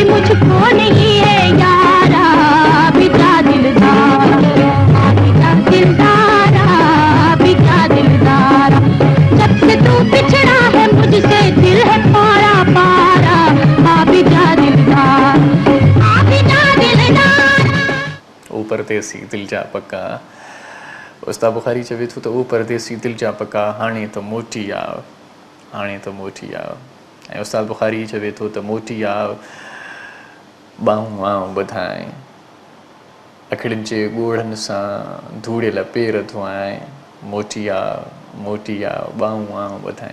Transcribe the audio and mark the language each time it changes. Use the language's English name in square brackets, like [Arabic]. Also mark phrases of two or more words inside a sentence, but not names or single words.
[Hindi] मुझको नहीं है यारा बिका दिलदारा बिका दिलदारा जब से तू बिछड़ा है मुझसे दिल है पारा पारा बिका दिलदारा [Sindhi] ओ परदेसी दिल जा पक्का उस्ताद बुखारी चवे थो त ओ परदेसी दिल जा पक्का हाणे त मोटी आ हाणे त मोटी आ ऐं उस्ताद बुखारी चवे थो त मोटी आ बाहूं आऊं ॿधाए अखिड़ियुनि जे ॻोढ़नि सां धूड़ियल पेर धोआए मोटी आ बाहूं आऊं ॿधाए।